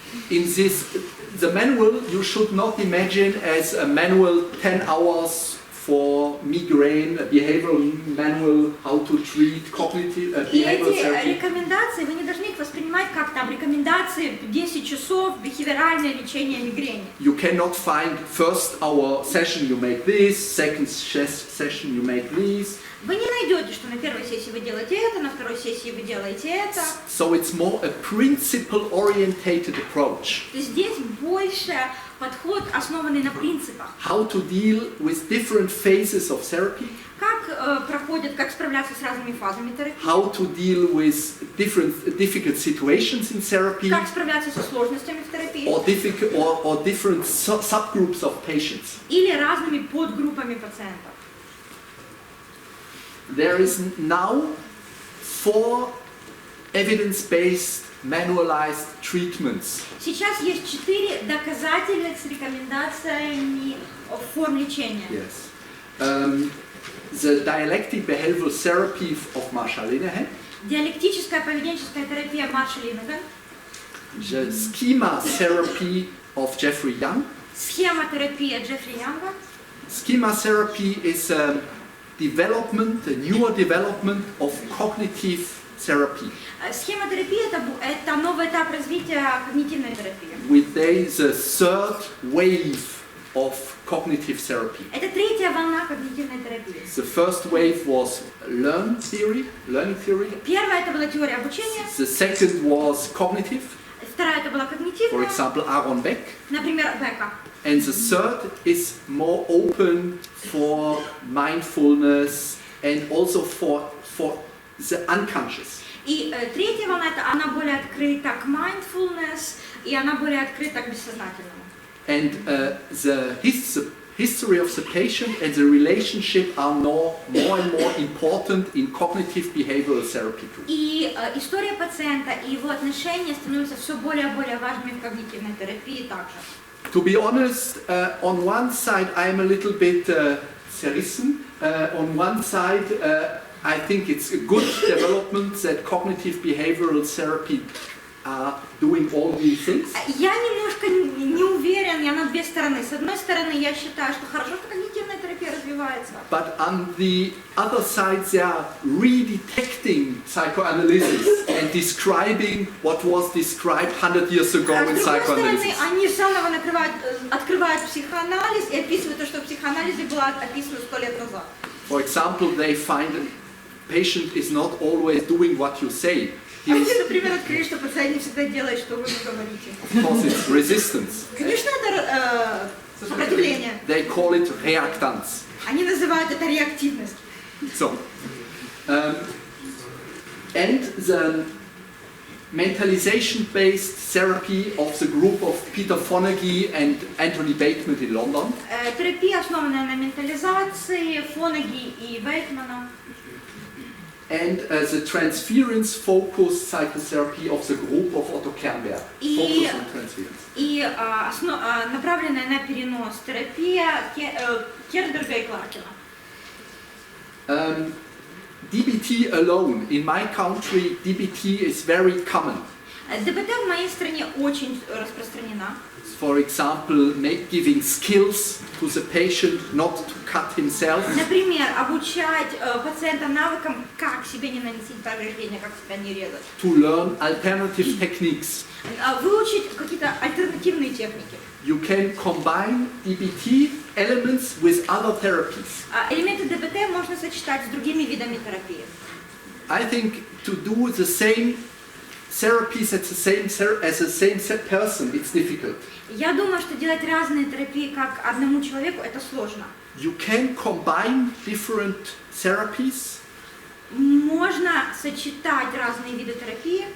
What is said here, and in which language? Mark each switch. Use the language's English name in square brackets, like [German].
[English] In this, the manual you should not imagine as a manual 10 hours for migraine, a behavioral manual, how to treat cognitive [Russian] И [English] behavioral [Russian] эти [English] therapy. [Russian] рекомендации вы не должны их воспринимать как там рекомендации 10 часов бихевиоральное лечение мигрени. [English] You cannot find first hour session you make this, second session you make this. [Russian] Вы не найдете, что на первой сессии вы делаете это, на второй сессии вы делаете это. [English] So it's more a principle-orientated approach. [Russian] Здесь больше подход, основанный на принципах. [English] How to deal with different phases of therapy. [Russian] Как справляться с разными фазами терапии. [English] How to deal with difficult situations in therapy. [Russian] Как справляться со сложностями в терапии. [English] Or different subgroups of patients. [Russian] Или разными подгруппами пациентов. [English] There is now 4 evidence-based manualized treatments. [Russian] Сейчас есть 4 доказательных с рекомендациями форм лечения. [English] Yes. The dialectic behavioral therapy of Marshall Linehan. [Russian] Диалектическая поведенческая терапия Марша Линнеган. [English] The schema therapy of Jeffrey Young. [Russian] Схема терапии Джеффри Янга. [English] Schema therapy is development, a newer development of cognitive therapy. [Russian] Схемотерапия это новый этап развития когнитивной терапии. [English] There is a third wave of cognitive therapy. [Russian] Это третья волна когнитивной терапии. [English] The first wave was learning theory. [Russian] Первая это была теория обучения. [English] The second was cognitive. [Russian] Вторая это была [English] For [Russian] когнитивная. [English] example, Aaron Beck. [Russian] Например, Бека. [English] And the third is more open for mindfulness and also for the unconscious. [Russian] И третья волна это она более открыта к mindfulness и она более открыта к бессознательному. [English] And the history of the patient and the relationship are more and more important in cognitive behavioral therapy too. [Russian] И история пациента и его отношения становятся все более и более важными в когнитивной терапии также. [English] To be honest, on one side I am a little bit zerrissen. On one side I think it's a good development that cognitive behavioral therapy are doing all these things. [Russian] Я немножко не уверен, я на две стороны. С одной стороны, я считаю, что хорошо, что когнитивная терапия развивается. [English] But on the other side, they are redetecting psychoanalysis and describing what was described 100 years ago in [Russian] С другой стороны, [English] psychoanalysis. [Russian] они заново открывают психоанализ и описывают то, что в психоанализе было описано 100 лет назад. [English] For example, they find the patient is not always doing what you say. [Russian] Они, например, открыли, что пациент не всегда делает, что вы ему говорите. [English] Of course, it's resistance. [Russian] Конечно, это сопротивление. [English] They call it reactance. [Russian] Они называют это реактивность. [English] So, and the mentalization-based therapy of the group of Peter Fonagy and Anthony Bateman in London. [Russian] Терапия, основанная на ментализации, Фонаги и Бейтмана. [English] And the transference-focused psychotherapy of the group of Otto Kernberg. Focus on transference. [Russian] И направленная на перенос терапия Кернберга и Кларкина. [English] DBT alone, in my country, DBT is very common. [Russian] ДБТ в моей стране очень распространена. [English] For example, giving skills to the patient not to cut himself. [Russian] Например, обучать пациента навыкам, как себе не наносить повреждения, как себя не резать. [English] To learn alternative techniques. [Russian] Выучить какие-то альтернативные техники. [English] You can combine DBT elements with other therapies. [Russian] Элементы ДБТ можно сочетать с другими видами терапии. [English] I think to do the same therapies as the same person, it's difficult. [Russian] Я думаю, что делать разные терапии как одному человеку это сложно. [English] You can combine different therapies [Russian] Можно сочетать разные виды терапии,